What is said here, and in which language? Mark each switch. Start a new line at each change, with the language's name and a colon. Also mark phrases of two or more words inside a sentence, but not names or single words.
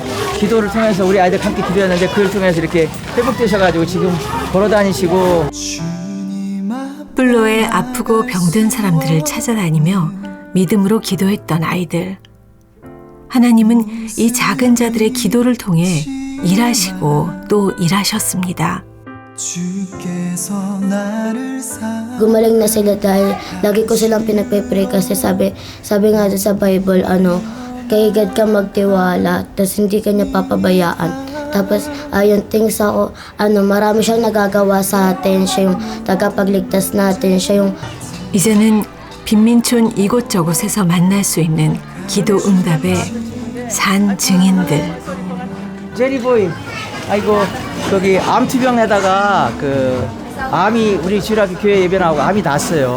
Korean: 기도를 통해서 우리 아이들 함께 기도했는데 그걸 통해서 이렇게 회복되셔가지고 지금 걸어다니시고. 뿔로에 아프고 병든 사람들을 찾아다니며 믿음으로 기도했던 아이들. 하나님은 이 작은 자들의 기도를 통해 일하시고 또 일하셨습니다.
Filipino: Gumaling na sila dahil lagi ko silang pinagpe-pray kasi sabi nga doon sa Bible, kay God ka magtiwala, tapos hindi ka niya papabayaan. Tapos, yung things ako, marami siyang nagagawa sa atin, siya yung tagapagligtas natin, siya yung
Korean: 이제는 빈민촌 이곳저곳에서 만날 수 있는 기도 응답의 산 증인들. 제리보이, 아이고 거기 암투병에다가 그 암이 우리 주일학교 교회 예배 나오고 암이 났어요.